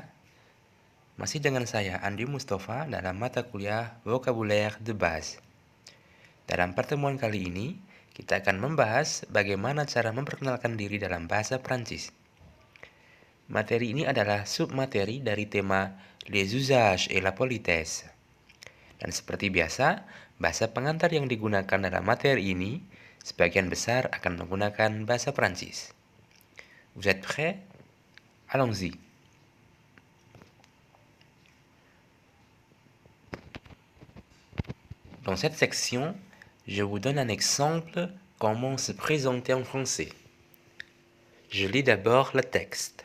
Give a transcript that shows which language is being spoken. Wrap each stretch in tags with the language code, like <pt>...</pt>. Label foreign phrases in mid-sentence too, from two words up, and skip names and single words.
<id>Masih dengan saya Andi Mustafa dalam mata kuliah Vocabulaire de Base. Dalam pertemuan kali ini, kita akan membahas bagaimana cara memperkenalkan diri dalam bahasa Prancis. Materi ini adalah submateri dari tema</id> <fr>Les usages et la politesse.</fr> <id>Dan seperti biasa, bahasa pengantar yang digunakan dalam materi ini sebagian besar akan menggunakan bahasa Prancis.</id> <fr>Vous êtes prêts? Allons-y. Dans cette section, je vous donne un exemple comment se présenter en français. Je lis d'abord le texte.</fr>